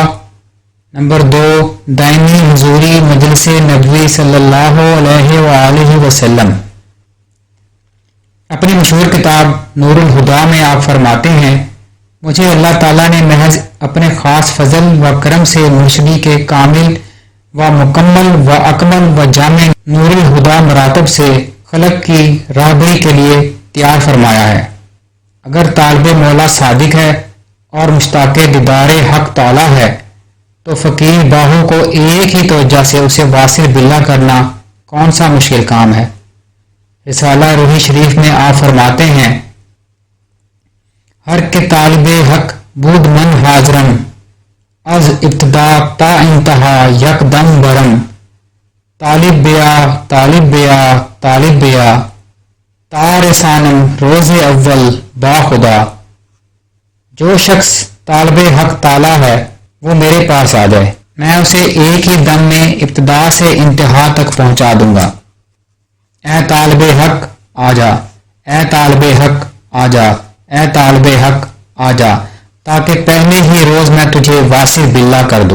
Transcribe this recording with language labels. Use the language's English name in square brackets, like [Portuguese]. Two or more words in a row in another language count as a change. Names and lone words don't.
[Urdu] نمبر 2، دائمی حضوری مجلس نبوی صلی اللہ علیہ وآلہ وسلم۔ اپنی مشہور کتاب نور الہدا میں آپ فرماتے ہیں، مجھے اللہ تعالیٰ نے محض اپنے خاص فضل و کرم سے مرشدی کے کامل و مکمل و اکمل و جامع نور الہدا مراتب سے خلق کی راہبری کے لیے تیار فرمایا ہے۔ اگر طالب مولا صادق ہے اور مشتاق دیدار حق تعالیٰ ہے تو فقیر باہو کو ایک ہی توجہ سے اسے واصل باللہ کرنا کون سا مشکل کام ہے۔ رسالہ روحی شریف میں آپ فرماتے ہیں، [Persian] ہر کے طالب حق بود من حاضرم، از ابتدا تا انتہا یک دم برم، طالب بیا طالب بیا طالب بیا، تارسانم روز اول با خدا۔ [Urdu] جو شخص طالب حق تعالیٰ ہے وہ میرے پاس آ جائے، میں اسے ایک ہی دم میں ابتدا سے انتہا تک پہنچا دوں گا۔ اے طالب حق آ جا، اے طالب حق آ جا، اے طالب حق آ جا، تاکہ پہلے ہی روز میں تجھے واصل باللہ کر دوں۔